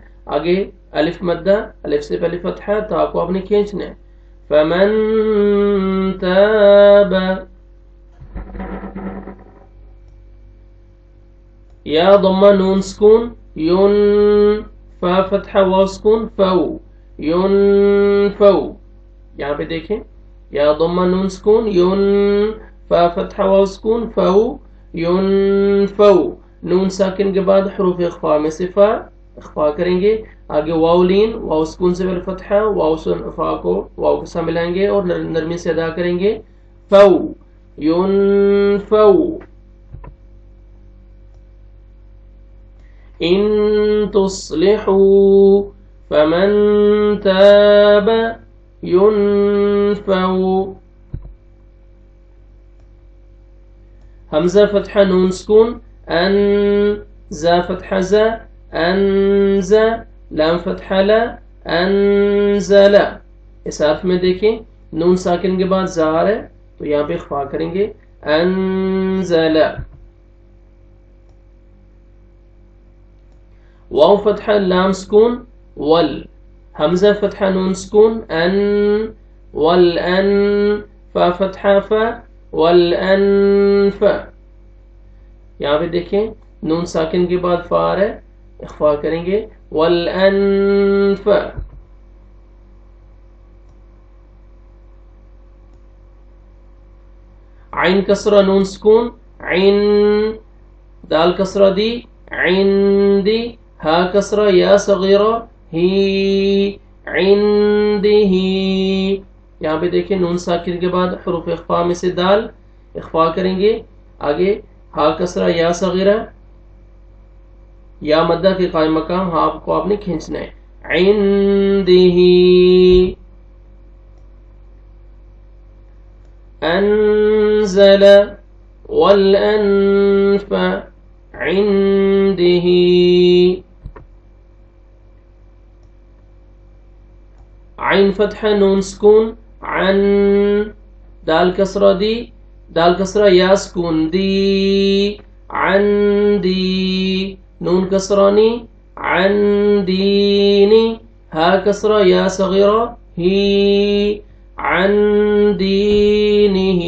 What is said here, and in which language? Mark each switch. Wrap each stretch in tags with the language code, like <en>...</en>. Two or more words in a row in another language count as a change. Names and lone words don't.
<hi>आगे अलिफ मद्दा, अलिफ से पहले फतहा, ता को आपने खींचना है।</hi> <ar>فمن تاب,</ar> <hi>या दम्मा नून सुकून, युन, फा फतहा वाव सुकून,</hi> <ar>فو، ين فو.</ar> <hi>यहाँ पे देखें या दम्मा नून सुकून, युन, फा फतहा वाव सुकून,</hi> <ar>فو، ين فو.</ar> <hi>नून साकिन के बाद हरूफ इख्फा में से फा इख्फा करेंगे। आगे वाव लीन, वाव सुकून से पहले फतहा, वाव से फा को वाव के साथ मिलाएंगे और नरमी से अदा करेंगे।</hi> <ar>فو، ين فو. إن تصلحوا، فمن تاب، ينفو.</ar> <hi>हमजा फतहा नून सुकून, अन, जा फतहा जा, अनजा, लाम फतहा ला, अनजला। इस हर्फ में देखें नून साकिन के बाद जा है तो यहाँ पे इख्फा करेंगे, अनजला। वाव फतहा लाम सुकून, वल, हमजा फतहा नून सुकून, अन, वल अन, फा फतहा फा, वल अनफ। यहाँ पे देखें नून साकिन के बाद फा आ रहा है, इख्फा करेंगे, वल अनफ। आइन कसरा नून सुकून, आइन, दाल कसरा दी, इंदी, हा कसरा या सगीरा, ही, इंदिही। यहाँ पे देखें नून साकिन के बाद हुरूफ इख्फा में से दाल इख्फा करेंगे। आगे हा कसरा या सगीरा, या मद्दा के कायम मकाम, हा को आपने खींचना है।</hi> <ar>عنده، أنزل، والأنف، عنده.</ar> <hi>आइन फतहा नून सुकून, अन, दाल कसरा दी, दाल कसरा या सुकून, दी, अन दी, नून कसरानी, अन दीनी, हा कसरा या सगीरा, ही, अन दीनिही।</hi>